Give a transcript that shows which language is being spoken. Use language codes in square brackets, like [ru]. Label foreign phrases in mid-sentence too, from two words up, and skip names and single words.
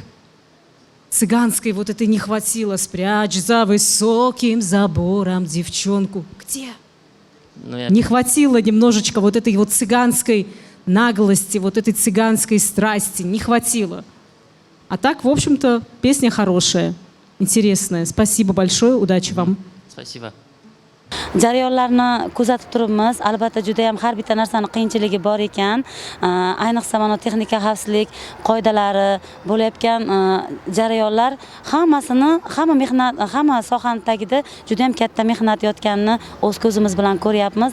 [ru] Цыганской вот этой не хватило. Спрячь за высоким забором девчонку. Где? Не хватило немножечко вот этой вот цыганской наглости, вот этой цыганской страсти. Не хватило. А так, в общем-то, песня хорошая, интересная. Спасибо большое, удачи вам. Спасибо. [uz] Jarayonlarni kuzatib turibmiz. Albatta juda ham har bitta narsani qiyinchiligi bor ekan. Ayniqsa mana texnika xavfsizlik qoidalari bo'layotgan jarayonlar hamma mehnat, hamma sohaning tagida juda ham katta mehnat yotganini o'z ko'zimiz bilan ko'ryapmiz.